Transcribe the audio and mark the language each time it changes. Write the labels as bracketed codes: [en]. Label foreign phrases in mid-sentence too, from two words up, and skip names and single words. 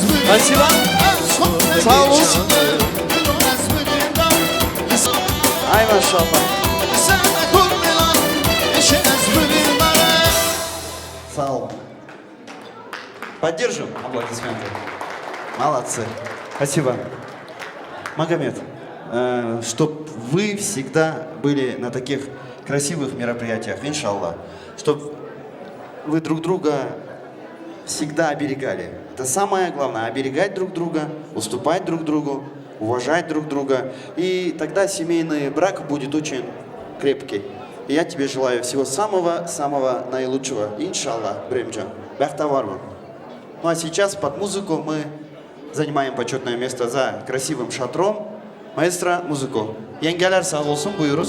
[ru] Спасибо. [tr] Sağ olun. Ay maşallah. Sağ ol. [ru] Поддержим аплодисменты. Молодцы. Спасибо. Магомед, чтоб вы всегда были на таких красивых мероприятиях, иншаллах. Чтоб вы друг друга всегда оберегали. Это самое главное. Оберегать друг друга, уступать друг другу, уважать друг друга. И тогда семейный брак будет очень крепкий. И я тебе желаю всего самого-самого наилучшего. Иншаллах, Бремджан. Бахтаварман. Ну а сейчас под музыку мы занимаем почетное место за красивым шатром. Маэстро, музыку. [tr] Yengeler sağ olsun buyuruz.